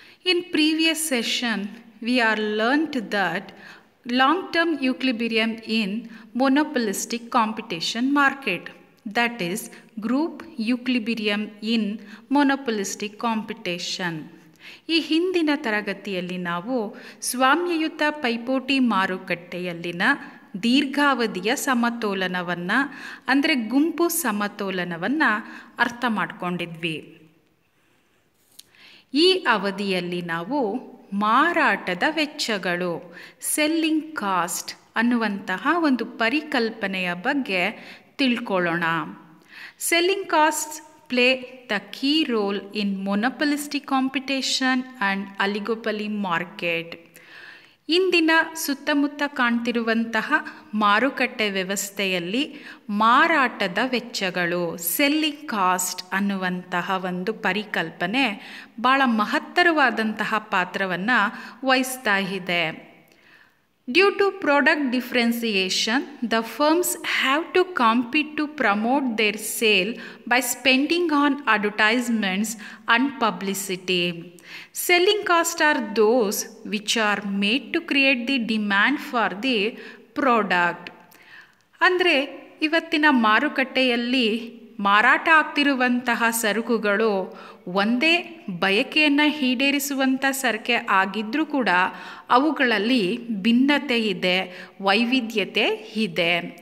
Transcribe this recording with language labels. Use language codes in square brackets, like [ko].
[en] In previous session we are learnt that long-term equilibrium in monopolistic competition market, that is group equilibrium in monopolistic competition. [kn] ಈ ಹಿಂದಿನ ತರಗತಿಯಲ್ಲಿ ನಾವು ಸ್ವಾಮ್ಯಯುತ ಪೈಪೋಟಿ ಮಾರುಕಟ್ಟೆಯಲ್ಲಿನ ದೀರ್ಘಾವಧಿಯ ಸಮತೋಲನವನ್ನು ಅಂದರೆ ಗುಂಪು ಸಮತೋಲನವನ್ನು ಅರ್ಥ ಮಾಡಿಕೊಂಡಿದ್ವಿ. ಈ ಅವಧಿಯಲ್ಲಿ ನಾವು ಮಾರಾಟದ ವೆಚ್ಚಗಳು, ಸೆಲ್ಲಿಂಗ್ ಕಾಸ್ಟ್ ಅನ್ನುವಂತಹ ಒಂದು ಪರಿಕಲ್ಪನೆಯ ಬಗ್ಗೆ ತಿಳ್ಕೊಳ್ಳೋಣ. [en] Selling costs play the key role in monopolistic competition and oligopoly market. [kn] ಇಂದಿನ ಸುತ್ತಮುತ್ತ ಕಾಣ್ತಿರುವಂತಹ ಮಾರುಕಟ್ಟೆ ವ್ಯವಸ್ಥೆಯಲ್ಲಿ ಮಾರಾಟದ ವೆಚ್ಚಗಳು, ಸೆಲ್ಲಿಂಗ್ ಕಾಸ್ಟ್ ಅನ್ನುವಂತಹ ಒಂದು ಪರಿಕಲ್ಪನೆ ಭಾಳ ಮಹತ್ತರವಾದಂತಹ ಪಾತ್ರವನ್ನು ವಹಿಸ್ತಾ ಇದೆ. [en] Due to product differentiation, the firms have to compete to promote their sale by spending on advertisements and publicity. Selling costs are those which are made to create the demand for the product. [kn] ಅಂದರೆ ಇವತ್ತಿನ ಮಾರುಕಟ್ಟೆಯಲ್ಲಿ ಮಾರಾಟ ಆಗ್ತಿರುವಂತಹ ಸರಕುಗಳು ಒಂದೇ ಬಯಕೆಯನ್ನು ಈಡೇರಿಸುವಂಥ ಸರಕೆ ಆಗಿದ್ದರೂ ಕೂಡ ಅವುಗಳಲ್ಲಿ ಭಿನ್ನತೆ ಇದೆ, ವೈವಿಧ್ಯತೆ ಇದೆ.